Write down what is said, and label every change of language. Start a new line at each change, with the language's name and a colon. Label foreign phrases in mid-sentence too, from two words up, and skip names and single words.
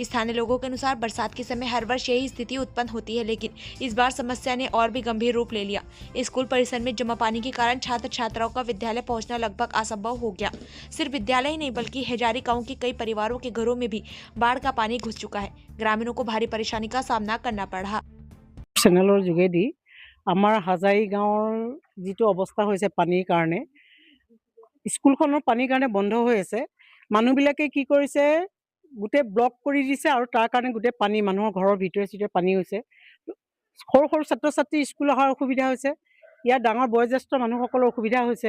Hindi: स्थानीय लोगों के अनुसार बरसात के समय हर वर्ष यही स्थिति उत्पन्न होती है, लेकिन इस बार समस्या ने और भी गंभीर रूप ले लिया। स्कूल परिसर में जमा पानी के कारण छात्र छात्राओं का विद्यालय पहुंचना लगभग असंभव हो गया। सिर्फ विद्यालय ही नहीं बल्कि हेजारी गांव के कई परिवारों के घरों में भी बाढ़ का पानी घुस चुका है। ग्रामीणों को भारी परेशानी का सामना करना पड़ा।
Assamese: চেনেলৰ যোগেদি আমাৰ হাজাৰী গাঁৱৰ যিটো অৱস্থা হৈছে পানীৰ কাৰণে, স্কুলখনৰ পানীৰ কাৰণে বন্ধ হৈ আছে। মানুহবিলাকে কি কৰিছে, গোটেই ব্লক কৰি দিছে আৰু তাৰ কাৰণে গোটেই পানী মানুহৰ ঘৰৰ ভিতৰে চিতৰে পানী হৈছে। সৰু সৰু ছাত্ৰ ছাত্ৰী স্কুল অহাৰ অসুবিধা হৈছে, ইয়াৰ ডাঙৰ বয়োজ্যেষ্ঠ মানুহসকলৰ অসুবিধা হৈছে।